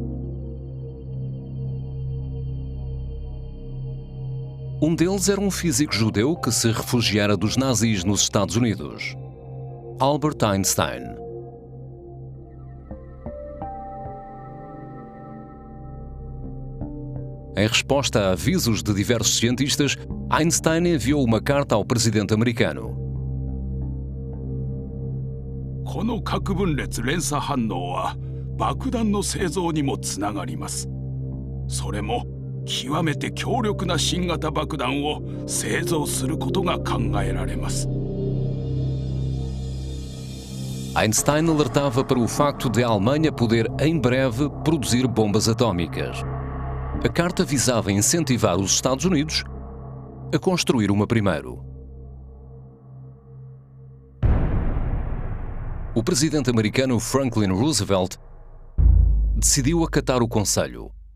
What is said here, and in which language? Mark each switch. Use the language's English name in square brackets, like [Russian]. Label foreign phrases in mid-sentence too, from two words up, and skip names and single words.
[Portuguese] Um deles era um físico judeu que se refugiara dos nazis nos Estados Unidos, Albert Einstein. Em resposta a avisos de diversos cientistas, Einstein enviou uma carta ao presidente americano. [Japanese] この核分裂連鎖反応は爆弾の製造にもつながります。それも極めて強力な新型爆弾を製造することが考えられます。 [Portuguese] Einstein alertava para o facto de a Alemanha poder, em breve, produzir bombas atômicas. A carta visava incentivar os Estados Unidos a construir uma primeiro. O presidente americano Franklin Roosevelt decidiu acatar o conselho.